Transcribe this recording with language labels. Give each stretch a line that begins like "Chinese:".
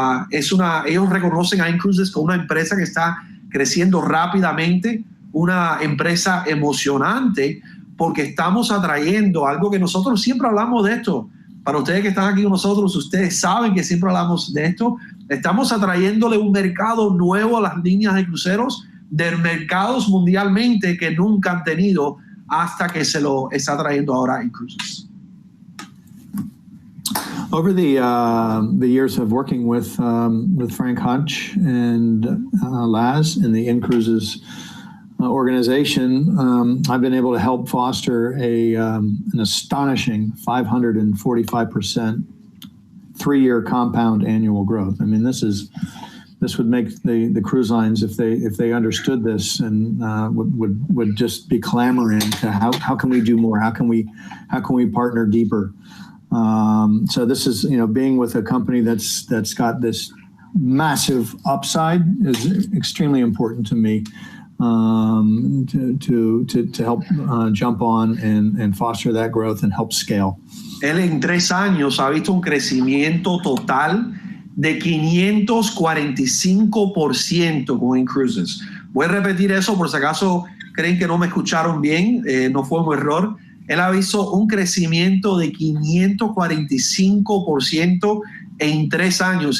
Spanish: Ellos reconocen a InCruises como una empresa que está creciendo rápidamente, una empresa emocionante, porque estamos atrayendo algo que nosotros siempre hablamos de esto. Para ustedes que están aquí con nosotros, ustedes saben que siempre hablamos de esto. Estamos atrayéndole un mercado nuevo a las líneas de cruceros, de mercados mundialmente que nunca han tenido hasta que se lo está trayendo ahora InCruises.
English: Over the years of working with Frank Hutch and Laz in the InCruises organization, I've been able to help foster an astonishing 545% 3-year compound annual growth. I mean, this would make the cruise lines, if they understood this, and would just be clamoring to how can we do more? How can we partner deeper? So this is, being with a company that's got this massive upside is extremely important to me, to help jump on and foster that growth and help scale.
Spanish: Él en 3 años ha visto un crecimiento total de 545% con InCruises. Voy a repetir eso por si acaso creen que no me escucharon bien, no fue un error. Él ha visto un crecimiento de 545% en 3 años.